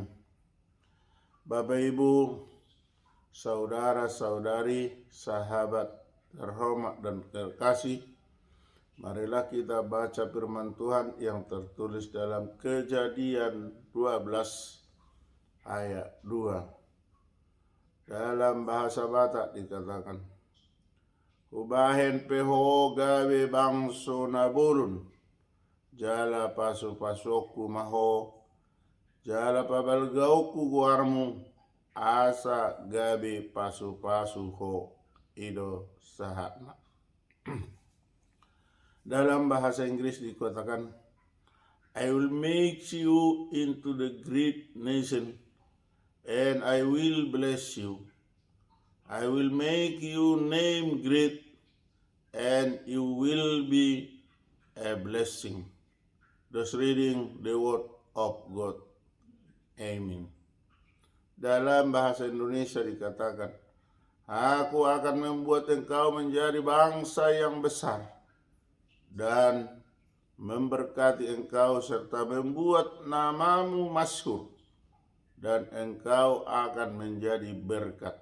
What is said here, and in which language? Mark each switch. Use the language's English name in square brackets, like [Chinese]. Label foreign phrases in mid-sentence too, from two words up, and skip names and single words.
[Indonesian] Bapak Ibu, saudara-saudari, sahabat terhormat dan terkasih, marilah kita baca firman Tuhan yang tertulis dalam Kejadian 12 ayat 2. Dalam bahasa Batak dikatakan, [Batak Toba] Hubahen peho gawe bangso nabulun, jala pasu-pasuku maho, jala pabalgauku guarmu, asa gabe pasu-pasu ho ido sahatna. [Indonesian] Dalam bahasa Inggris dikatakan, [English] I will make you into the great nation, and I will bless you. I will make you name great, and you will be a blessing. Thus reading the word of God. Amen. [Indonesian] Dalam bahasa Indonesia dikatakan, Aku akan membuat engkau menjadi bangsa yang besar dan memberkati engkau serta membuat namamu masyhur, dan engkau akan menjadi berkat.